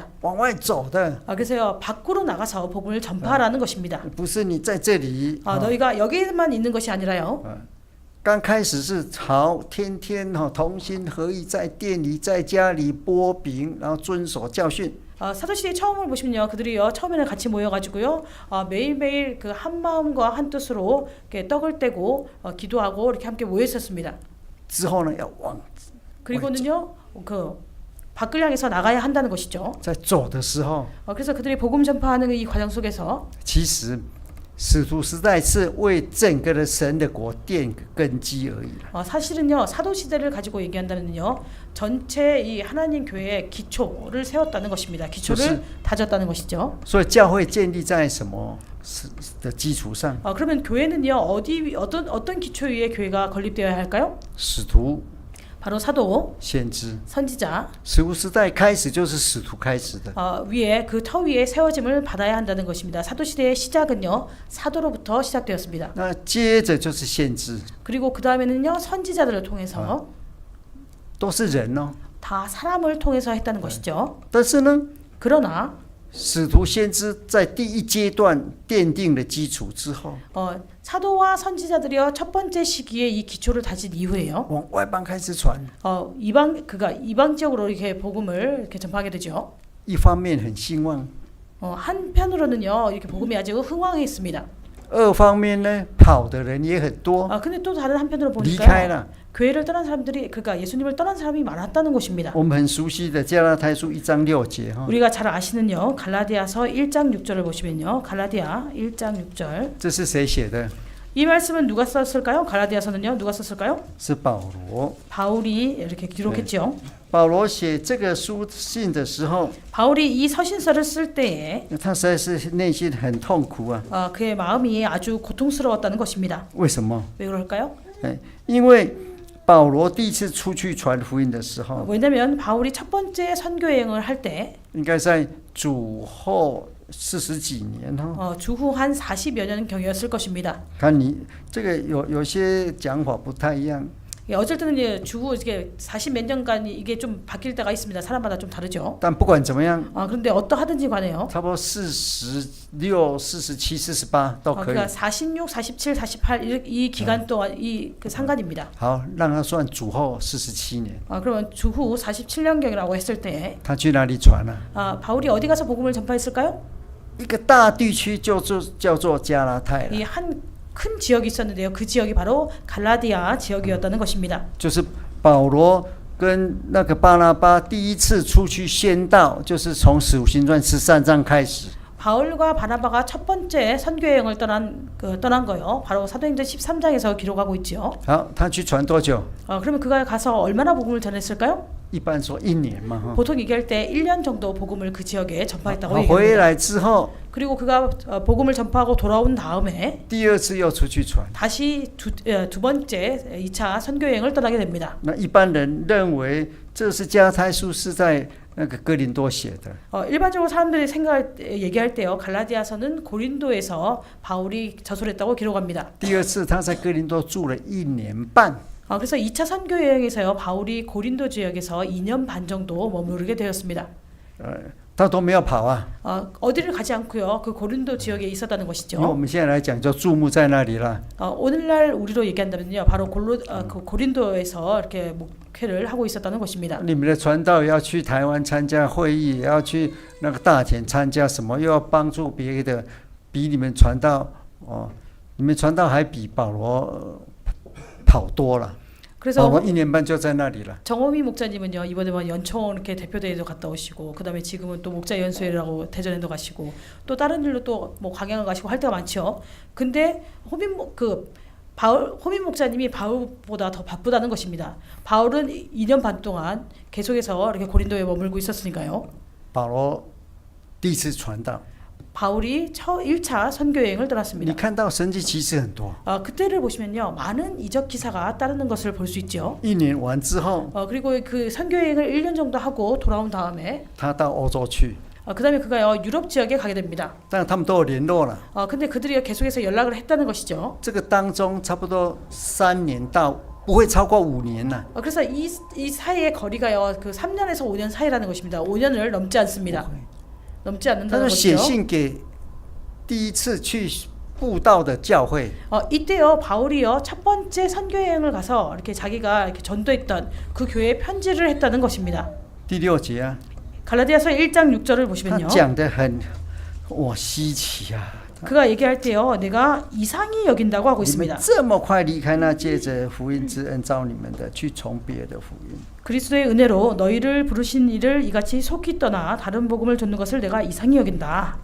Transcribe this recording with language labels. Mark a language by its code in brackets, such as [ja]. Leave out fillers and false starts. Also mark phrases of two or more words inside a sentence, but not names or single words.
[zh] 往外走的， [ko] 그래서요. 밖으로 나가서 복음을 전파하라는 것입니다. [zh] 不是你在这里。 [ko] 너희가 여기에만 있는 것이 아니라요. [zh] 刚开始是好，天天同心合意，在店里、在家里剥饼，然后遵守教训。 [ko] 사도시대 처음을 보시면요, 그들이요 처음에는 같이 모여가지고요 매일매일 그 한 마음과 한 뜻으로 이렇게 떡을 떼고 기도하고 이렇게 함께 모여 있었습니다. [zh] 之后呢，要往 [ko] 그리고는요 그 밖을 향해서 나가야 한다는 것이죠. [zh] 在走的时候， [ko] 그래서 그들이 복음 전파하는 이 과정 속에서 [zh] 其实使徒时代是为整个的神的国奠根基而已了。 [ko] 사실은요 사도 시대를 가지고 얘기한다면요 전체 이 하나님 교회의 기초를 세웠다는 것입니다. 기초를 다졌다는 것이죠. [zh] 所以教会建立在什么的基础上？ [ko] 그러면 교회는요 어떤 기초 위에 교회가 건립되어야 할까요? [zh] 使徒、 [ko] 바로 사도, [zh] 先知。 [ko] 선지자 [zh] 使徒时代开始就是使徒开始的， [ko] 위에 그 터 위에 세워짐을 받아야 한다는 것입니다. 사도 시대의 시작은요 사도로부터 시작되었습니다. [zh] 那接着就是先知， [ko] 그리고 그 다음에는요 선지자들을 통해서 [zh] 都是人哦。 [ko] 다 사람을 통해서 했다는 것이죠. [zh] 但是呢， [ko] 그러나 [zh] 使徒先知在第一阶段奠定了基础之后， [ko] 사도와 선지자들이요 첫 번째 시기에 이 기초를 다진 이후에요. [zh] 往外邦开始传， [ko] 이방 지역으로 이렇게 복음을 이렇게 전파하게 되죠. [zh] 一方面很兴旺， [ko] 한편으로는요 이렇게 복음이 아주 흥황해 있습니다. [zh] 二方面呢，跑的人也很多， [ko] 근데 또 다른 한편으로 [zh] 离开 [ko] 보니까 [zh] 了。 [ko] 교회를 떠난 사람들이 그러니까 예수님을 떠난 사람이 많았다는 것입니다. [zh] 我们很熟悉的加拉太书1章6节哈， [ko] 우리가 잘 아시는요 갈라디아서 1장 6절을 보시면요 갈라디아 1장 6절 [zh] 这是谁写的？ [ko] 이 말씀은 누가 썼을까요? 갈라디아서는요 누가 썼을까요? [zh] 是保罗。 [ko] 바울이 이렇게 기록했죠. [zh] 保罗写这个书信的时候， [ko] 바울이 이 서신서를 쓸 때에 [zh] 他实在是内心很痛苦啊。 [ko] 그의 마음이 아주 고통스러웠다는 것입니다. [zh] 为什么？ [ko] 왜 그럴까요? [zh] 因为保罗第一次出去传福音的时候， [ko] 왜냐하면 바울이 첫 번째 선교 여행을 할 때 [zh] 应该在主后40几年哈。 [ko] 주후 한 40여 년 경이었을 것입니다. [zh] 看你这个有些讲法不太一样， [ko] 어쩔 때는 이제 주후 이게 40 몇 년간 이게 좀 바뀔 때가 있습니다. 사람마다 좀 다르죠. [zh] 但不管怎么样， [ko] 그런데 어떠하든지 간에요. [zh] 差不多46、47、48都可以。 [ko] 그러니까 46, 47, 48 이 기간 동안 그 상관입니다. [zh] 好，让他算主后47年。 [ko] 그러면 주후 47년경이라고 했을 때 [zh] 他去哪里传呢？ [ko] 바울이 어디 가서 복음을 전파했을까요? [zh] 一个大地区叫做加拉太了， [ko] 이 한 큰 지역이 있었는데요. 그 지역이 바로 갈라디아 지역이었다는 것입니다. [zh] 就是保罗跟那个巴拿巴第一次出去宣道，就是从使徒行传13章开始。 [ko] 바울과 바나바가 첫 번째 선교 여행을 떠난 거요. 바로 사도행전 13장에서 기록하고 있죠. [zh] 好，他去传多久？ [ko] 그러면 그가 가서 얼마나 복음을 전했을까요? [zh] 一般说1年嘛哈。 [ko] 보통 얘기할 때 1년 정도 복음을 그 지역에 전파했다고 [zh] 回 [ko] 얘기합니다. [zh] 来之后， [ko] 그리고 그가 복음을 전파하고 돌아온 다음에 [zh] 第二次又出去传。 [ko] 다시 두 번째 2차 선교 여행을 떠나게 됩니다. [zh] 那一般人认为这是加拉太书是在那个哥林多写的， [ko] 일반적으로 사람들이 얘기할 때요. 갈라디아서는 고린도에서 바울이 저술했다고 기록합니다. [zh] 第二次他在哥林多住了1年半。 [ko] 그래서 2차 선교 여행에서요. 바울이 고린도 지역에서 2년 반 정도 머무르게 되었습니다. [zh] 他都没有跑啊， [ko] 어디를 가지 않고요. 그 고린도 지역에 있었다는 [zh] 因为我 [ko] 것이죠. [zh] 们现在来讲就注目在那里了。 [ko] 오늘날 우리로 얘기한다면요. 바로 그 고린도에서 이렇게 목회를 하고 있었다는 것입니다. [zh] 你们的传道也要去台湾参加会议，也要去那个大田参加什么，又要帮助别的，比你们传道你们传道还比保罗跑多了。 [ko] 그래서 [zh] 保罗1年半就在那里了。 [ko] 정호미 목사님은요. 이번에 연청 이렇게 대표대회도 갔다 오시고 그다음에 지금은 또 목자 연수회라고 대전에도 가시고 또 다른 일로 또 뭐 강양을 가시고 할 때가 많죠. 근데 호민 목사님이 바울보다 더 바쁘다는 것입니다. 바울은 2년 반 동안 계속해서 이렇게 고린도에 머물고 있었으니까요. [zh] 保罗第一次传道， [ko] 바울이 1차 선교 여행을 [zh] 你 [ko] 떠났습니다. [zh] 看到神迹奇事很多。 [ko] 그때를 보시면요, 많은 이적 기사가 따르는 것을 볼 수 있죠. [zh] 一年完之后， [ko] 그리고 그 선교 여행을 1년 정도 하고 돌아온 다음에 [zh] 他到欧洲去， [ko] 그다음에 그가요 유럽 지역에 가게 됩니다. [zh] 但他们都有联络了。 [ko] 근데 그들이 계속해서 연락을 했다는 것이죠. [zh] 这个当中差不多3年到不会超过5年了。 [ko] 그래서 이 사이의 거리가요 그 3년에서 5년 사이라는 것입니다. 5년을 넘지 않습니다. 넘지 [zh] 他 [ko] 않는다는 [zh] 就写 [ko] 것이죠. [zh] 信给第一次去布道的教会， [ko] 이때요 바울이요 첫 번째 선교 여행을 가서 이렇게 자기가 이렇게 전도했던 그 교회에 편지를 했다는 것입니다. [zh] 第6节啊， [ko] 갈라디아서 1장 6절을 [zh] 他 [ko] 보시면요. [zh] 讲得很稀奇啊！ [ko] 그가 얘기할 때요 내가 이상히 여긴다고 하고 [zh] 你们 [ko] 있습니다. [zh] 这么快离开那借着福音之恩召你们的，去从别的福音。 [ko] 그리스도의 은혜로 너희를 부르신 이를 이같이 속히 떠나 다른 복음을 듣는 것을 내가 이상히 여긴다.